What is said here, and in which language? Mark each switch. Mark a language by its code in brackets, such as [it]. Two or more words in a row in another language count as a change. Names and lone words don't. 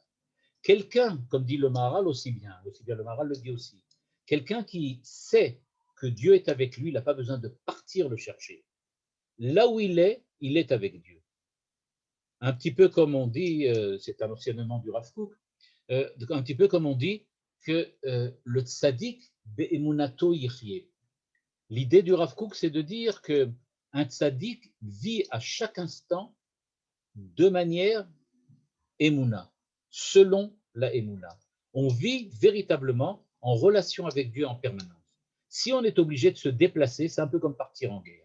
[fr] Quelqu'un, comme dit le Maharal aussi bien le Maharal le dit aussi, quelqu'un qui sait que Dieu est avec lui, il n'a pas besoin de partir le chercher. Là où il est avec Dieu. Un petit peu comme on dit, c'est un enseignement du Rav Kook, un petit peu comme on dit que le [he] צדיק באמונתו יחיה. [fr] L'idée du Rav Kook, c'est de dire que un tzaddik vit à chaque instant de manière emuna, selon la emuna. On vit véritablement en relation avec Dieu en permanence. Si on est obligé de se déplacer, c'est un peu comme partir en guerre.